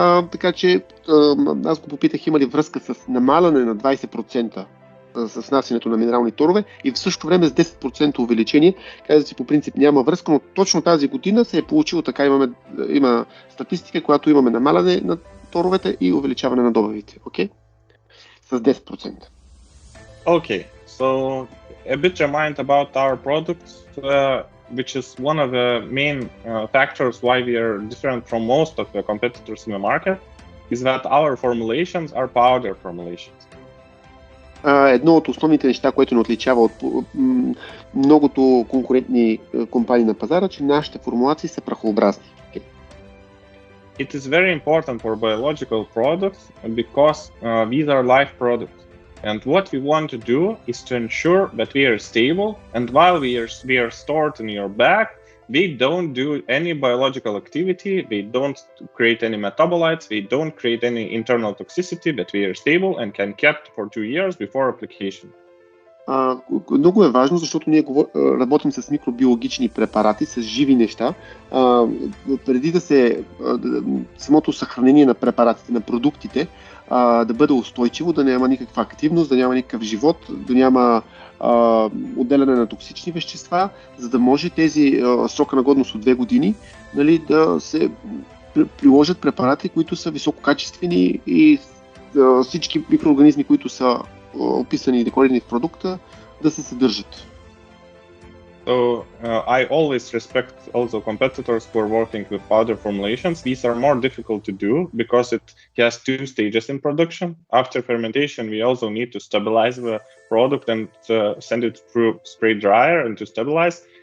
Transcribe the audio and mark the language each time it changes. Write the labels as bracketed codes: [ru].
[bg] Така че аз го попитах има ли връзка с намаляне на 20% с внасянето на минерални торове и в същото време с 10% увеличение. Каза си по принцип няма връзка, но точно тази година се е получило така. Има статистика, която имаме намаляне на торовете и увеличаване на добавите. [en] Okay? [bg] С 10%. [en] Okay, so a bit remind about our products, which is one of the main factors why we are different from most of the competitors in the market, is that our formulations are powder formulations. [bg] Едно от основните неща, което ни отличава от многото конкурентни компании на пазара, че нашите формулации са прахообразни. [en] Okay. It is very important for biological products because these are live products. And what we want to do is to ensure that we are stable, and while we are stored in your bag, they don't do any biological activity, they don't create any metabolites, they don't create any internal toxicity, but we are stable and can kept for 2 years before application. [bg] Много е важно, защото ние работим с микробиологични препарати, с живи неща. Преди самото съхранение на препаратите, на продуктите, да бъде устойчиво, да няма никаква активност, да няма никакъв живот, да няма отделяне на токсични вещества, за да може тези срока на годност от 2 години, нали, да се приложат препарати, които са висококачествени и всички микроорганизми, които са описани и декларирани в продукта, да се съдържат. [en] So I always respect also competitors who are working with powder formulations. These are more difficult to do because it has 2 stages in production. After fermentation, we also need to stabilize the product and send it through spray dryer and to stabilize.